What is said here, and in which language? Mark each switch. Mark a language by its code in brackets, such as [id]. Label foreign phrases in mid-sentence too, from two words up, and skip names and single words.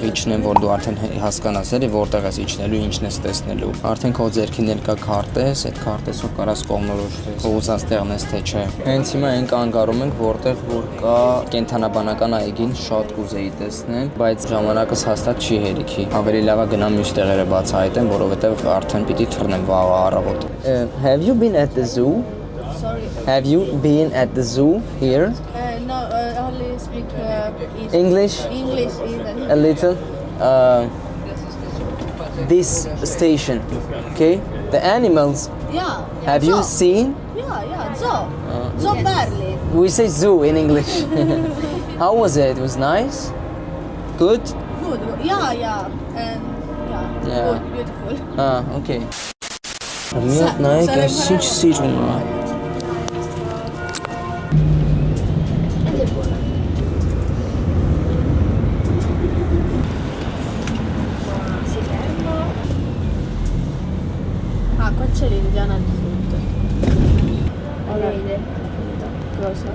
[hy] իջնեմ, որ դու արդեն հասկանաս էլի որտեղ ես իջնելու, ինչն ես տեսնելու։ Արդեն քո ձեռքին էլ կա քարտեզ, այդ քարտեզով կարաս կողմնորոշվես, ուզած տեղն ես թե չէ։ Հենց հիմա այն կանգառում ենք, որտեղ որ կա կենթանաբանական այգին, շատ կուզեի տեսնել, բայց ժամանակս հաստատ չի հերիքի։ Ավելի լավ է գնամ մյուս տեղերը բացահայտեմ, որովհետև արդեն պիտի թռնեմ վաղ առավոտ։ [en] Have you been at the zoo? Sorry. Have you been at the zoo here? No, only speak English? English even. A little. This station, okay? The animals. Yeah. Have you seen? Yeah. Zoo. Zoo Berlin. We say zoo in English. How was it? It was nice? Good? Good. Yeah. And Yeah. good, beautiful. Okay. [hy] Միատ նայեք, այս ինչ սիրուն է։ [it] Qua c'è l'indiana di frutta. Vede. Cosa?